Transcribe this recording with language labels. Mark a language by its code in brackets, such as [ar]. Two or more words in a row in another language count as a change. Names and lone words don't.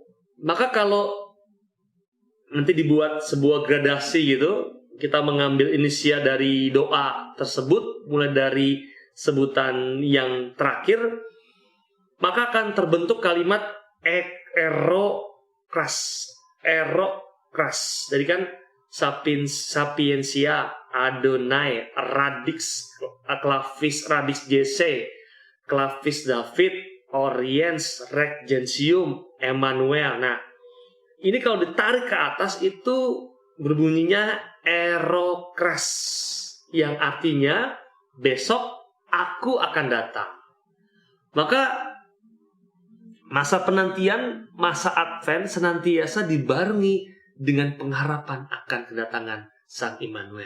[id] Maka kalau nanti dibuat sebuah gradasi gitu, kita mengambil inisial dari doa tersebut, mulai dari sebutan yang terakhir, maka akan terbentuk kalimat erokras. Jadi kan [la] Sapientia, Adonai, Radix, Clavis, Radix Jese, Clavis David, Oriens, Rex Gentium, Emmanuel. [id] Nah, ini kalau ditarik ke atas itu berbunyinya erokras, yang artinya besok aku akan datang. Maka masa penantian, masa Advent senantiasa dibarengi dengan pengharapan akan kedatangan Sang Immanuel.